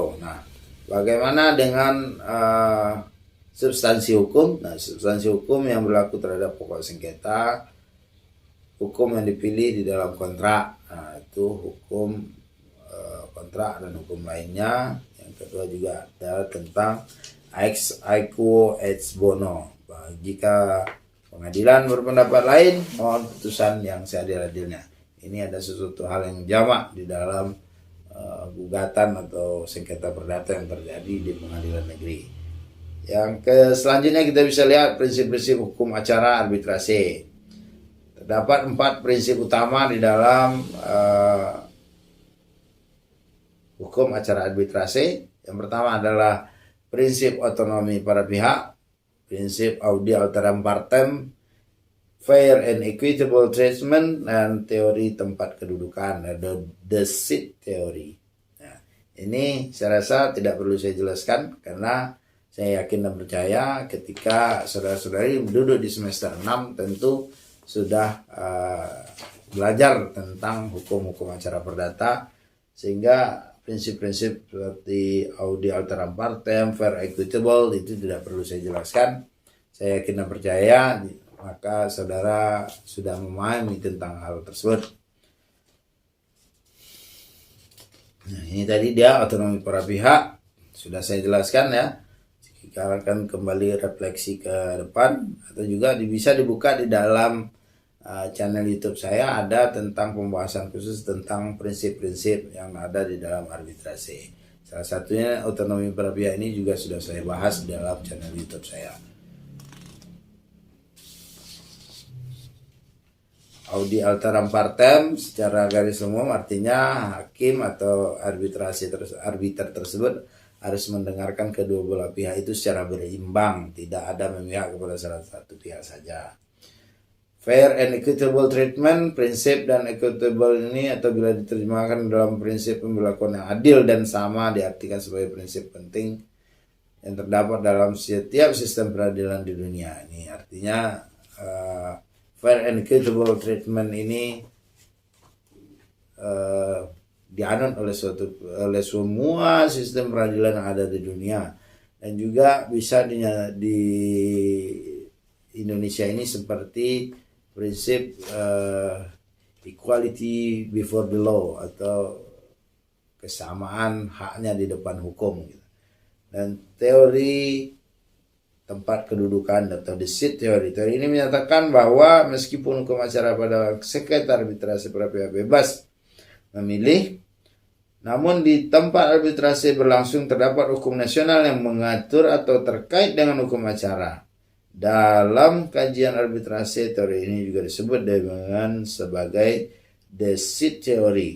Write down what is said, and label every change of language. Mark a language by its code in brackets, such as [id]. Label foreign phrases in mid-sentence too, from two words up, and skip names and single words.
[id] Nah, bagaimana dengan substansi hukum? Nah, substansi hukum yang berlaku terhadap pokok sengketa, hukum yang dipilih di dalam kontrak. Nah, itu hukum kontrak dan hukum lainnya. Yang kedua juga ada tentang [la] ex aequo ex bono. [id] Jika pengadilan berpendapat lain, mohon putusan yang seadil-adilnya. Ini ada sesuatu hal yang jamak di dalam gugatan atau sengketa perdata yang terjadi di pengadilan negeri. Yang selanjutnya kita bisa lihat prinsip-prinsip hukum acara arbitrase. Terdapat 4 prinsip utama di dalam hukum acara arbitrase. Yang pertama adalah prinsip otonomi para pihak, prinsip [la] audi alteram partem, [en] fair and equitable treatment, [id] dan teori tempat kedudukan atau [en] the seat theory. [id] Nah, ini saya rasa tidak perlu saya jelaskan karena saya yakin dan percaya ketika saudara-saudari duduk di semester 6 tentu sudah belajar tentang hukum-hukum acara perdata, sehingga prinsip-prinsip seperti [la] audi alteram partem, [en] fair equitable [id] itu tidak perlu saya jelaskan. Saya yakin dan percaya maka saudara sudah memahami tentang hal tersebut. Nah, ini tadi dia otonomi para pihak, sudah saya jelaskan ya. Kita akan kembali refleksi ke depan, atau juga bisa dibuka di dalam channel YouTube saya, ada tentang pembahasan khusus tentang prinsip-prinsip yang ada di dalam arbitrase. Salah satunya otonomi para pihak ini juga sudah saya bahas di dalam channel YouTube saya. [la] Audi alteram partem [id] secara garis umum artinya hakim atau arbiter tersebut harus mendengarkan kedua belah pihak itu secara berimbang, tidak ada memihak kepada salah satu pihak saja. [en] Fair and equitable treatment, [id] prinsip dan equitable ini atau bila diterjemahkan dalam prinsip pemberlakuan yang adil dan sama diartikan sebagai prinsip penting yang terdapat dalam setiap sistem peradilan di dunia. Ini artinya [en] fair and equitable treatment [id] ini dianut oleh semua sistem peradilan yang ada di dunia, dan juga bisa di Indonesia ini seperti prinsip [en] equality before the law [id] atau kesamaan haknya di depan hukum gitu. Dan teori tempat kedudukan atau [en] the seat theory. [id] Teori ini menyatakan bahwa meskipun hukum acara pada sengketa arbitrase para pihak bebas memilih, namun di tempat arbitrase berlangsung terdapat hukum nasional yang mengatur atau terkait dengan hukum acara. Dalam kajian arbitrase, teori ini juga disebut dengan sebagai [en] the seat theory.